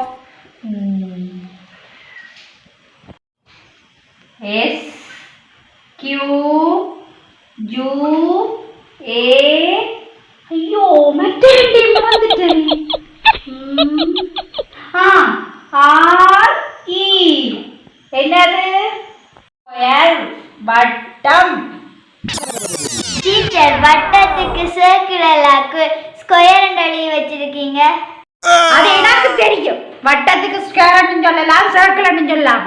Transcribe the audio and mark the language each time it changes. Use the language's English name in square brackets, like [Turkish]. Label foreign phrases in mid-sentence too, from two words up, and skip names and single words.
[Malayalam] എസ് ക്യൂ യു എ അയ്യോ മറ്റേ വന്നിട്ട് ആർ ഇ [Tamil] என்னது ஸ்கொயர் வட்டம். டீச்சர் வட்டத்துக்கு சர்க்கிள் எல்லாம் ஸ்கொயர் எழுதி வச்சிருக்கீங்க. அது எனக்கு தெரியும். வட்டத்துக்கு ஸ்கொயர்னு சொல்லலாம் சர்க்கிள்னு சொல்லலாம்.